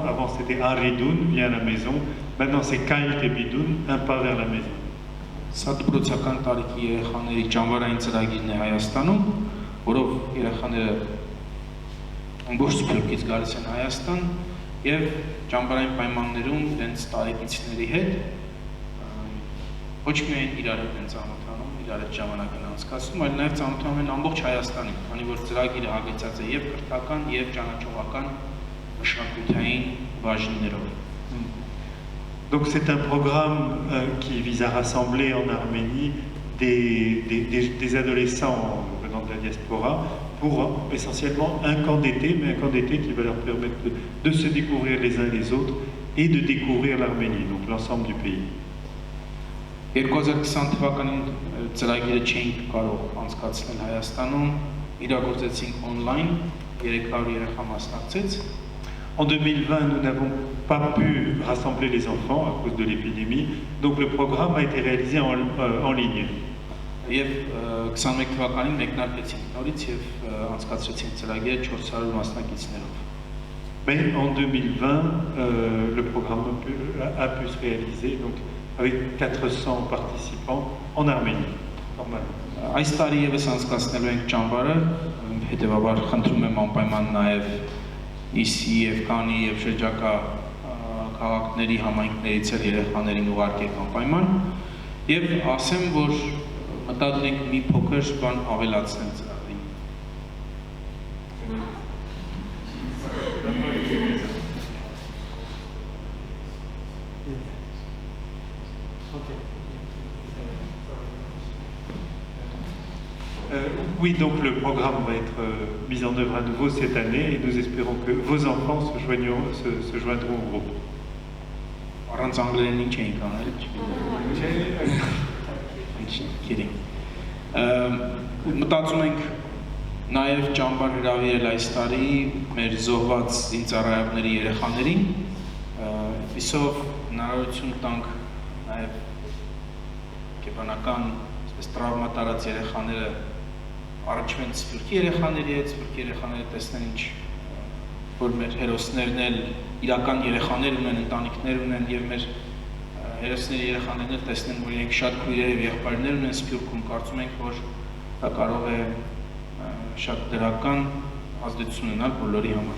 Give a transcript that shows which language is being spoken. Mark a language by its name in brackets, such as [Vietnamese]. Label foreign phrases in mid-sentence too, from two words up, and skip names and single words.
[French] Avant c'était Aridoun, viens à la maison, maintenant c'est Kail Tebidoun, un pas vers la maison. [Armenian] Սա դպրոցական տարիքի երեխաների ճամբարային ծրագիրն է Հայաստանում, որով երեխաները ամբողջ Սփյուռքից գալիս են Հայաստան եւ ճամբարային պայմաններում իրենց տարեկիցների հետ ոչ միայն իրար հետ են ծանոթանում, իրար հետ ժամանակ են անցկացնում, այլ նաեւ ծանոթանում են ամբողջ Հայաստանին, քանի որ ծրագիրը հագեցած է եւ կրթական եւ ճանաչողական մշակութային բաժիններով։ [French] Donc c'est un programme qui vise à rassembler en Arménie des adolescents venant de la diaspora pour essentiellement un camp d'été, mais un camp d'été qui va leur permettre de se découvrir les uns les autres et de découvrir l'Arménie, donc l'ensemble du pays. [Armenian] 2020 թվականին ծրագիրը չէինք կարող անցկացնել Հայաստանում, իրագործեցինք on-line, 300 երեխա մասնակցեց։ [French] En 2020, nous n'avons pas pu rassembler les enfants à cause de l'épidémie, donc le programme a été réalisé en ligne. [Armenian] Եվ 21 թվականին մեկնարկեցինք նորից եւ անցկացրեցինք ծրագիրը 400 մասնակիցներով։ [French] Mais en 2020, le programme a pu se réaliser donc avec 400 participants en Arménie, normalement. [Armenian] Այս տարի եւս անցկացնելու ենք ճամբարը, հետեւաբար խնդրում եմ անպայման նաեւ Իսի եւ Կանի եւ շրջակա քաղաքների համայնքներից էլ երեխաներին ուղարկեք անպայման եւ ասեմ, որ մտադիր ենք մի փոքր բան ավելացնել ծրագրին։ [French] Oui, donc le programme va être mis en œuvre à nouveau cette année et nous espérons que vos enfants se joindront au groupe. [Armenian] Առանց անգլերենի չէինք անել, չգիտեմ։ Մտածում ենք նաև ճամբար հրավիրել այս տարի մեր զոհված զինծառայողների երեխաներին, այսով հնարավորություն տանք նաև կենտրոնական տրավմա տարած երեխաները առաջվեն սփյուռքի երեխաների հետ, սփյուռքի երեխաները տեսնեն ինչ որ մեր հերոսներն էլ իրական երեխաներ ունեն, ընտանիքներ ունեն եւ մեր հերոսների երեխաներն էլ տեսնեն, որ իրենք շատ քույրեր եւ եղբայրներ ունեն Սփյուռքում, կարծում ենք, որ դա կարող է շատ դրական ազդեցություն ունենալ բոլորի համար։